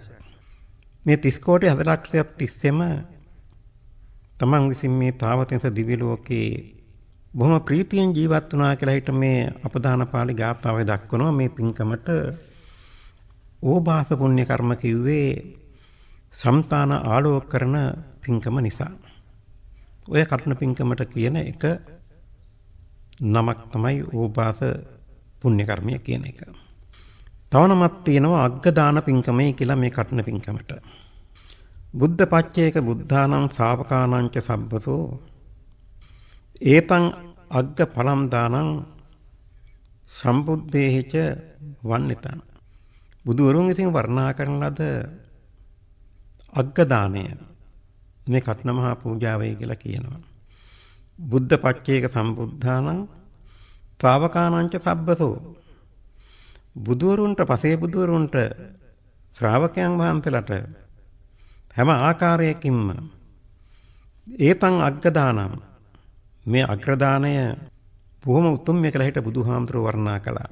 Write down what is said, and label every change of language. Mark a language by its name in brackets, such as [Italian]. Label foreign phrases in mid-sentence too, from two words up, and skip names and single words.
[Sinhala] මේ 30 කෝටි 60 ලක්ෂයක් තිස්සෙම තමන් විසින් මේ තාවතිංස දිව්‍ය ලෝකේ බොහොම ප්‍රීතියෙන් ජීවත් වුණා කියලා හිට මේ අපදාන පාළි ගාථාවේ දක්වනවා මේ පින්කමට ඕභාස පුණ්‍ය කර්ම කිව්වේ සම්තාන ආලෝක කරන පින්කම නිසා. ඔය කර්ණ පින්කමට කියන එක නමක් තමයි ඕභාස පුණ්‍ය කර්මය කියන එක. තව නමක් තියෙනවා අග්ගදාන පින්කමයි කියලා මේ කර්ණ පින්කමට. [Pali] බුද්ධ පච්චේක බුද්ධානම් ශාවකානං ච සබ්බසෝ ඒතං අග්ග ඵලම් දානං සම්බුද්දේහිච වන්නිතං. [Sinhala] බුදුවරුන් විසින් වර්ණනා කරන ලද අග්ගදානය මේ කඨින මහා පූජාවයි කියලා කියනවා. [Pali] බුද්ධ පච්චේක සම්බුද්ධානං ශ්‍රාවකානං ච සබ්බසෝ [Sinhala] බුදුවරුන්ට පසේ බුදුවරුන්ට ශ්‍රාවකයන් වහන්සේලාට හැම ආකාරයකින්ම [Pali] ඒතං අග්ගදානං [Sinhala] මේ අග්‍රදානය බොහොම උතුම් කියලා හිට බුදුහාමුදුරුවෝ වර්ණනා කළා.